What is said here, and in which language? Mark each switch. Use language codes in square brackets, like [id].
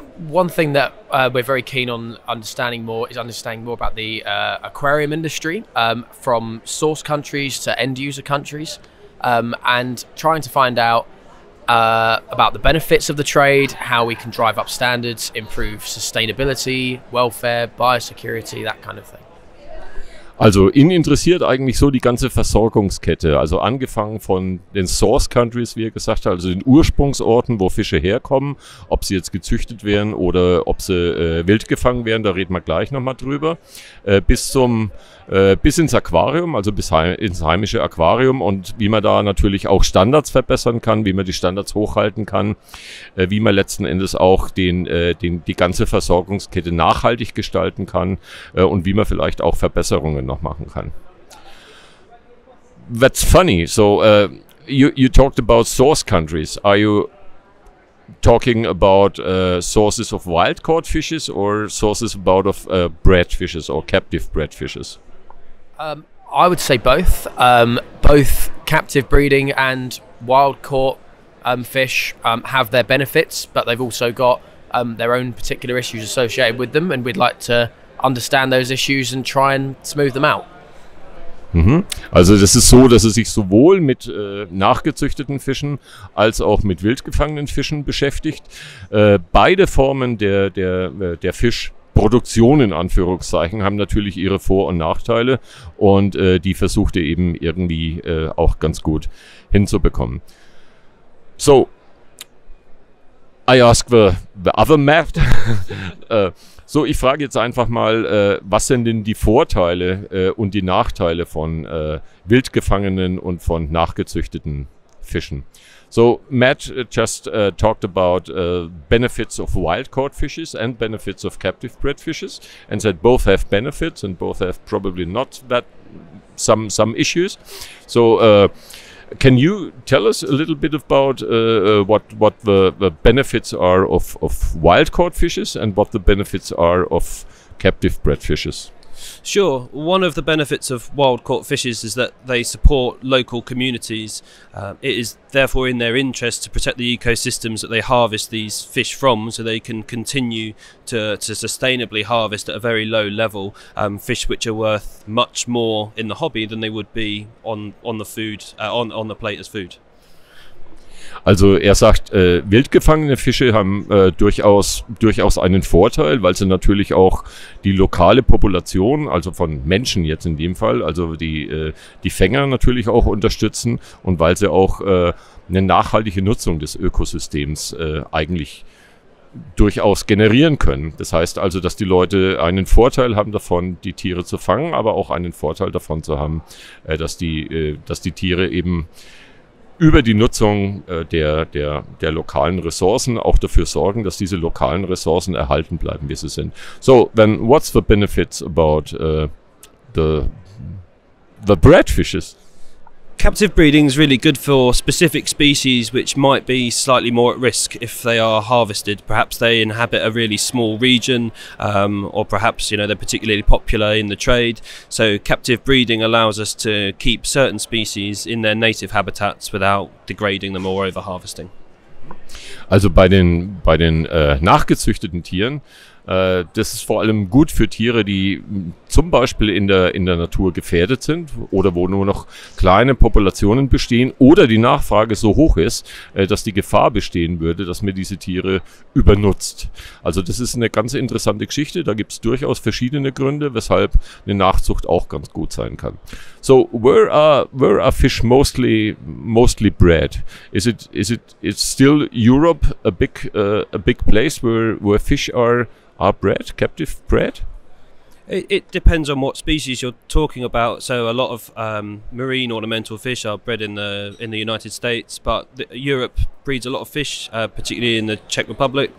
[en] One thing that we're very keen on understanding more about the aquarium industry, from source countries to end user countries, and trying to find out about the benefits of the trade, how we can drive up standards, improve sustainability, welfare, biosecurity, that kind of thing. [de] Also ihn interessiert eigentlich so die ganze Versorgungskette, also angefangen von den Source Countries, wie er gesagt hat, also den Ursprungsorten, wo Fische herkommen, ob sie jetzt gezüchtet werden oder ob sie wild gefangen werden, da reden wir gleich nochmal drüber, bis ins Aquarium, also bis ins heimische Aquarium und wie man da natürlich auch Standards verbessern kann, wie man die Standards hochhalten kann, wie man letzten Endes auch die ganze Versorgungskette nachhaltig gestalten kann und wie man vielleicht auch Verbesserungen noch machen kann. [en] That's funny. So you talked about source countries. Are you talking about sources of wild caught fishes or sources of bred fishes or captive bred fishes? I would say both. Both captive breeding and wild caught fish have their benefits, but they've also got their own particular issues associated with them, and we'd like to understand those issues and try and smooth them out. [de] Also das ist so, dass es sich sowohl mit nachgezüchteten Fischen als auch mit wild gefangenen Fischen beschäftigt. Beide Formen der Fischproduktion in Anführungszeichen haben natürlich ihre Vor- und Nachteile und die versucht er eben irgendwie auch ganz gut hinzubekommen. [en] So, I ask the other Matt. [de] So, ich frage jetzt einfach mal, was sind denn die Vorteile und die Nachteile von wild gefangenen und von nachgezüchteten Fischen? [en] So, Matt just talked about benefits of wild-caught fishes and benefits of captive-bred fishes, and said both have benefits and both have probably not that some issues. So, can you tell us a little bit about what the benefits are of wild-caught fishes and what the benefits are of captive-bred fishes? Sure. One of the benefits of wild-caught fishes is that they support local communities. It is therefore in their interest to protect the ecosystems that they harvest these fish from, so they can continue to sustainably harvest at a very low level fish which are worth much more in the hobby than they would be on the food on the plate as food. [de] Also er sagt, wild gefangene Fische haben durchaus einen Vorteil, weil sie natürlich auch die lokale Population, also von Menschen jetzt in dem Fall, also die Fänger natürlich auch unterstützen und weil sie auch eine nachhaltige Nutzung des Ökosystems eigentlich durchaus generieren können. Das heißt also, dass die Leute einen Vorteil haben davon, die Tiere zu fangen, aber auch einen Vorteil davon zu haben, dass die Tiere eben über die Nutzung der lokalen Ressourcen auch dafür sorgen, dass diese lokalen Ressourcen erhalten bleiben, wie sie sind. [en] So, then what's the benefits about the bred fishes? Captive breeding is really good for specific species which might be slightly more at risk if they are harvested. Perhaps they inhabit a really small region, or perhaps they're particularly popular in the trade. So captive breeding allows us to keep certain species in their native habitats without degrading them or over-harvesting. [de] Also bei den nachgezüchteten Tieren, das ist vor allem gut für Tiere, die zum Beispiel in der Natur gefährdet sind oder wo nur noch kleine Populationen bestehen oder die Nachfrage so hoch ist, dass die Gefahr bestehen würde, dass man diese Tiere übernutzt. Also das ist eine ganz interessante Geschichte. Da gibt es durchaus verschiedene Gründe, weshalb eine Nachzucht auch ganz gut sein kann. [en] So where are fish mostly bred? Is it still Europe a big place where fish are bred, captive bred? It depends on what species you're talking about. So a lot of marine ornamental fish are bred in the United States, but Europe breeds a lot of fish, particularly in the Czech Republic.